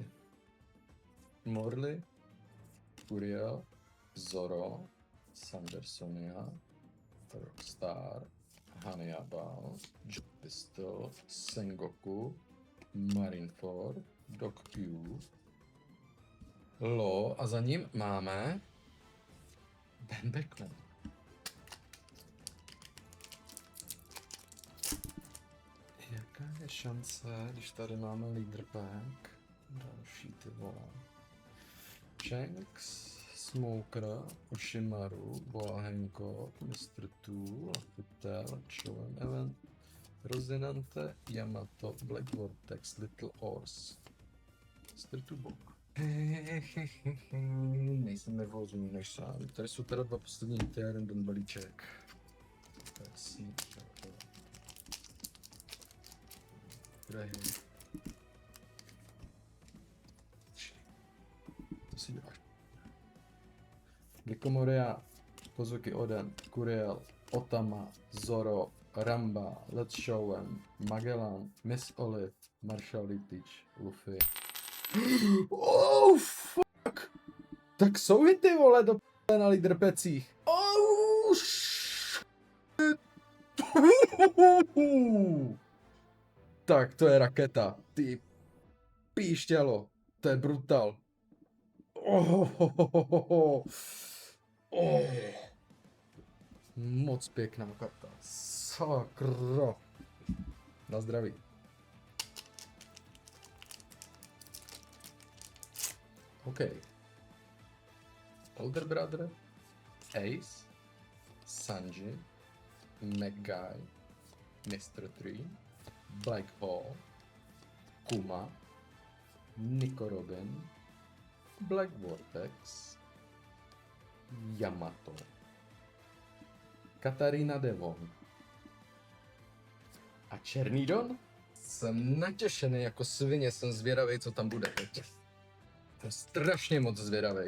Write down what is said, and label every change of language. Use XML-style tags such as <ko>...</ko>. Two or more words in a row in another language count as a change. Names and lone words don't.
<cs>Morley, Uriel, Zoro, Sandersonia, Rockstar, Hannibal, Joe Pistol, Sengoku, Marineford, Doc Q, Law a za ním máme Ben Beckman. Jaká je šance, když tady máme</cs> <en>leader pack?</en> <cs>Další ty vole. Shanks, Smoker, Ushimaru, Boa Hancock, Mr. Two, Laputel, Showen Event, Rosinante, Yamato, Black Vortex, Little Horse, Mr. Tubok. Nejsem nervózní než sám. Tady jsou teda 2 poslední hity a jeden don balíček. Co si děláš? Gekomoria, Kozuki Oden, Kuriel, Otama, Zoro, Ramba, Let's Showen, Magellan, Miss Olive, Marshall Litich, Luffy.</cs> <en>Oh fuck!</en> <cs>Tak jsou i ty vole do p***le na leaderpecích.</cs> <en>Oh shit!</en> <cs>Tak to je raketa. Ty píšťalo. To je brutal. Oh. Moc pěkná karta. Sakra. Na zdraví. OK. Older Brother, Ace, Sanji, McGuy, Mr. Tree, Black Hole, Kuma, Nico Robin, Black Vortex, Yamato, Katarina Devon a Černý Don? Jsem natěšený jako svině, jsem zvědavý, co tam bude teď. Jsem strašně moc zvědavý.</cs>